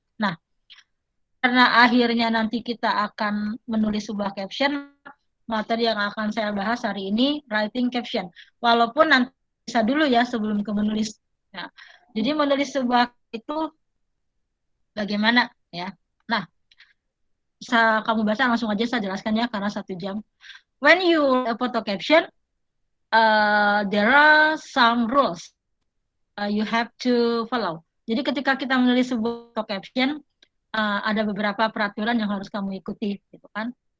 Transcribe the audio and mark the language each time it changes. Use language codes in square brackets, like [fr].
[id] Nah, karena akhirnya nanti kita akan menulis sebuah caption, materi yang akan saya bahas hari ini [en] writing caption. [id] Walaupun nanti bisa dulu ya sebelum ke menulis. Nah, jadi menulis sebuah itu bagaimana ya? Nah, bisa kamu baca langsung aja saya jelaskan ya karena 1 jam. [en] When you photo caption, there are some rules you have to follow. [id] Jadi ketika kita menulis sebuah caption, ada beberapa peraturan yang harus kamu ikuti, gitu kan?